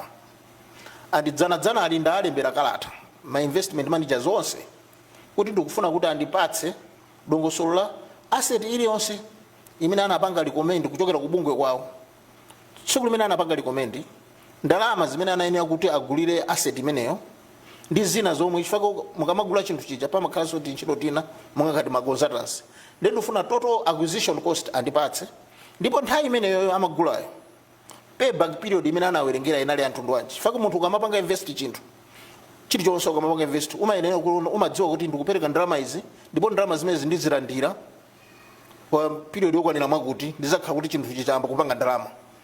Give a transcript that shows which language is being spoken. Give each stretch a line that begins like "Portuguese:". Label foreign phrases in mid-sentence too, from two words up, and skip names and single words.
Nyanja: Andidzana ali ndalembera kalata ma
English: investment managers
Nyanja: onse kuti ndikufuna kuti andipatse dongosolo la asset iliyonse imene anapanga recommend kuchokera ku bungwe kwawo. Tsiku limene anapanga recommend ndalama zimene anayenera kuti agulire asset imeneyo ndi zina zomwe chifukwa mukamagula chinthu chija pamakhala kuti ntchito tina monga ngati ma consultants. Then ndifuna
English: total acquisition cost
Nyanja: andipatse ndipo nthawi imeneyo amagulayo
English: payback period
Nyanja: imene anawerengera inali anthu wanji. Chifukwa munthu ukamapanga invest chinthu chilichonse ukamapanga invest umayenera umadziwa kuti ndikupereka ndalama izi ndipo ndalama zimene ndizilandira kwa period yokwanira mwakuti ndizakhala kuti chinthu chichamba kupanga ndalama.